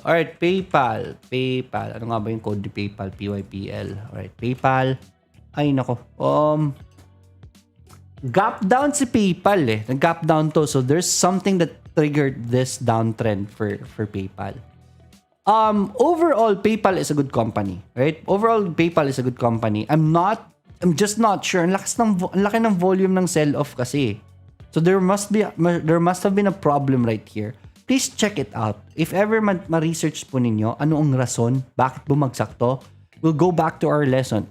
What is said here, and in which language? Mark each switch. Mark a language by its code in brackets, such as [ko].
[tl] Alright, PayPal. Ano nga ba yung code ni PayPal? PYPL. Alright, PayPal. Ay, nako. Gap down si PayPal Nag-gap down to. [en] So, there's something that triggered this downtrend for PayPal. Overall, PayPal is a good company. Right? Overall, PayPal is a good company. I'm just not sure. [tl] Ang laki ng volume ng sell-off kasi. [en] So, there must have been a problem right here. Please check it out. [tl] If ever ma-research po ninyo, ano ang rason, bakit bumagsak to, [en] we'll go back to our lesson.